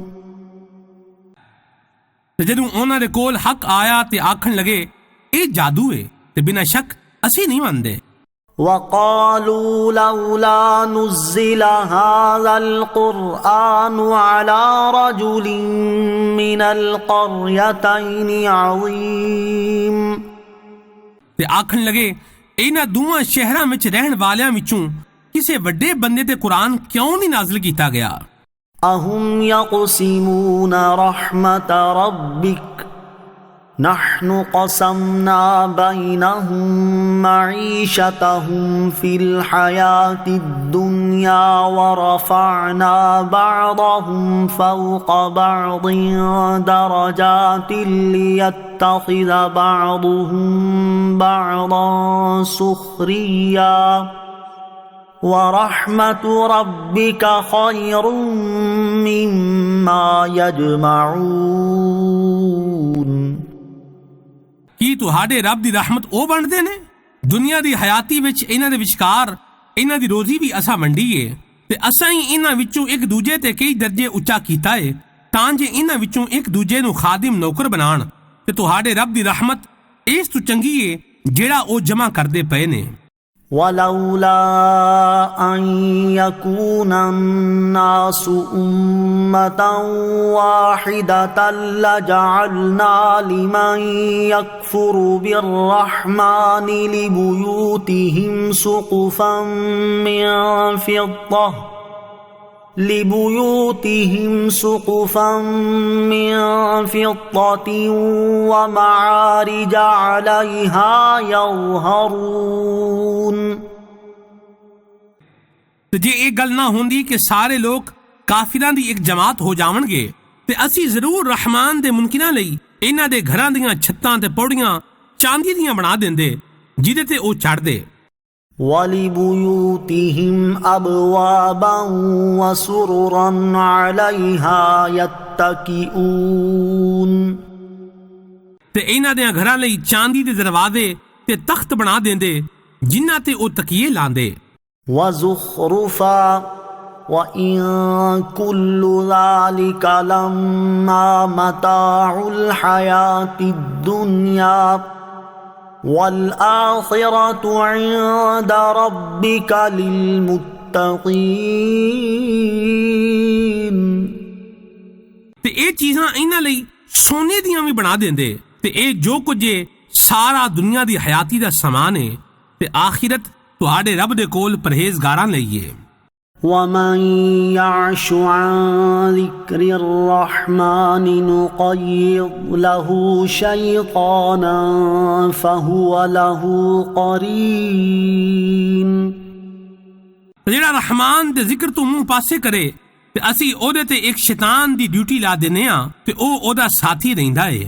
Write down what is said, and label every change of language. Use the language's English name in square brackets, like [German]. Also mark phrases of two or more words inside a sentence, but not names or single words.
[Punjabi] ਤੇ ਜਦੋਂ ਉਹਨਾਂ ਦੇ ਕੋਲ ਹੱਕ ਆਇਆ ਤੇ ਆਖਣ ਲਗੇ ਇਹ ਜਾਦੂ ਹੈ ਤੇ ਬਿਨਾਂ ਸ਼ੱਕ ਅਸੀਂ ਨਹੀਂ ਮੰਨਦੇ। [Arabic] وقالوا لولا نزل هذا القرآن على رجل من القريتين عظيم۔ [Punjabi] ਤੇ ਆਖਣ ਲਗੇ ਇਹਨਾਂ ਦੋਵਾਂ ਸ਼ਹਿਰਾਂ ਵਿੱਚ ਰਹਿਣ ਵਾਲਿਆਂ ਵਿੱਚੋਂ ਕਿਸੇ ਵੱਡੇ ਬੰਦੇ ਤੇ ਕੁਰਾਨ ਕਿਉਂ ਨਹੀਂ ਨਾਜ਼ਿਲ ਕੀਤਾ ਗਿਆ؟ [Arabic] أهم يقسمون رحمة ربك نحن قسمنا بينهم معيشتهم في الحياة الدنيا ورفعنا بعضهم فوق بعض درجات ليتخذ بعضهم بعضا سخريا وَرَحْمَةُ رَبِّكَ خَيْرٌ مِّمَّا يَجْمَعُونَ۔ [Punjabi] ਕੀ ਤੁਹਾਡੇ ਰੱਬ ਦੀ ਰਹਿਮਤ ਉਹ ਵੰਡਦੇ ਨੇ؟ ਦੁਨੀਆ ਦੀ ਹਯਾਤੀ ਵਿੱਚ ਇਹਨਾਂ ਦੇ ਵਿਚਕਾਰ ਇਹਨਾਂ ਦੀ ਰੋਜ਼ੀ ਵੀ ਅਸਾਂ ਵੰਡੀ ਏ ਤੇ ਅਸਾਂ ਹੀ ਇਹਨਾਂ ਵਿੱਚੋਂ ਇੱਕ ਦੂਜੇ ਤੇ ਕਈ ਦਰਜੇ ਉੱਚਾ ਕੀਤਾ ਏ ਤਾਂ ਜੇ ਇਹਨਾਂ ਵਿੱਚੋਂ ਇੱਕ ਦੂਜੇ ਨੂੰ ਖਾਦਮ ਨੌਕਰ ਬਣਾਉਣ ਤੇ ਤੁਹਾਡੇ ਰੱਬ ਦੀ ਰਹਿਮਤ ਇਸ ਤੋਂ ਚੰਗੀ ਏ ਜਿਹੜਾ ਉਹ ਜਮ੍ਹਾਂ ਕਰਦੇ ਪਏ ਨੇ۔ [Arabic] ولولا أن يكون الناس أمة واحدة لجعلنا لمن يكفر بالرحمن لبيوتهم سقفا من فضة ومعارج عليها يظهرون۔ [Punjabi] ਤੇ ਜੇ ਇਹ ਗੱਲ ਨਾ ਹੁੰਦੀ ਕਿ ਸਾਰੇ ਲੋਕ ਕਾਫਿਰਾਂ ਦੀ ਇੱਕ ਜਮਾਤ ਹੋ ਜਾਵਣਗੇ ਤੇ ਅਸੀਂ ਜ਼ਰੂਰ ਰਹਿਮਾਨ ਦੇ ਮੁਨਕਿਰਾਂ ਲਈ ਇਹਨਾਂ ਦੇ ਘਰਾਂ ਦੀਆਂ ਛੱਤਾਂ ਤੇ ਪੌੜੀਆਂ ਚਾਂਦੀ ਦੀਆਂ ਬਣਾ ਦਿੰਦੇ ਜਿਹਦੇ ਤੇ ਉਹ ਚੜ੍ਹਦੇ। [Arabic] وَلِبُيُوتِهِمْ أَبْوَابًا وَسُرُرًا عَلَيْهَا يَتَّكِئُونَ۔ [Punjabi] ਤੇ ਇਹਨਾਂ ਦੇ ਘਰਾਂ ਲਈ ਚਾਂਦੀ ਦੇ ਦਰਵਾਜ਼ੇ ਤੇ ਤਖਤ ਬਣਾ ਦਿੰਦੇ ਜਿਨ੍ਹਾਂ ਤੇ ਉਹ ਤਕੀਏ ਲਾਂਦੇ। [Arabic] وَزُخْرُفًا وَإِن كُلُّ ذَلِكَ لَمَّا مَتَاعُ الْحَيَاةِ الدُّنْيَا وَالْآخِرَةُ عِندَ رَبِّكَ لِلْمُتَّقِينَ۔ [Punjabi] ਤੇ ਇਹ ਚੀਜ਼ਾਂ ਇਹਨਾਂ ਲਈ ਸੋਨੇ ਦੀਆਂ ਵੀ ਬਣਾ ਦਿੰਦੇ ਤੇ ਇਹ ਜੋ ਕੁਝ ਸਾਰਾ ਦੁਨੀਆ ਦੀ ਹਯਾਤੀ ਦਾ ਸਮਾਨ ਹੈ ਤੇ ਆਖਿਰਤ ਤੁਹਾਡੇ ਰੱਬ ਦੇ ਕੋਲ ਪਰਹੇਜ਼ਗਾਰਾਂ ਲਈ ਹੈ۔ [Arabic] وَمَن يَعْشُ عَن ذِكْرِ الرَّحْمَنِ نُقَيِّضْ لَهُ شَيْطَانًا فَهُوَ لَهُ قَرِينٌ۔ [Punjabi] ਜਿਹੜਾ ਰਹਿਮਾਨ ਦੇ ਜ਼ਿਕਰ ਤੋਂ ਮੂੰਹ ਪਾਸੇ ਕਰੇ ਤੇ ਅਸੀਂ ਉਹਦੇ ਤੇ ਇੱਕ ਸ਼ੈਤਾਨ ਦੀ ਡਿਊਟੀ ਲਾ ਦਿੰਦੇ ਆ ਤੇ ਉਹ ਉਹਦਾ ਸਾਥੀ ਰਹਿੰਦਾ ਹੈ۔